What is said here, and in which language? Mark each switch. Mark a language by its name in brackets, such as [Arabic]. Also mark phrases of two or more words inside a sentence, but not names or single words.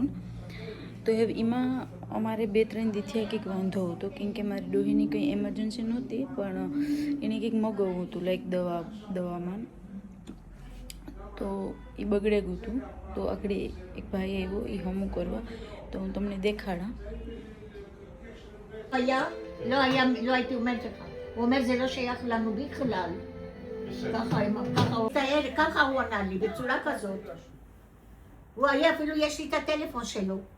[Gujarati] તો હવે એમાં અમારે 2-3 દીથી કંઈક વાંધો હતો, કેમ કે મારી ડોહીની કંઈ એમરજન્સી નહોતી પણ એને કંઈક મગાવવું હતું, લાઈક દવામાં. તો એ બગડે ગયું હતું. તો આગળ એક ભાઈ આવ્યો એ હમું કરવા, તો હું તમને દેખાડા. [Hebrew] לא הייתי אומרת לך. הוא אומר זה לא שייך לנו בכלל. ככה הוא ענה לי, בצורה כזאת. הוא היה, אפילו יש לי את הטלפון שלו.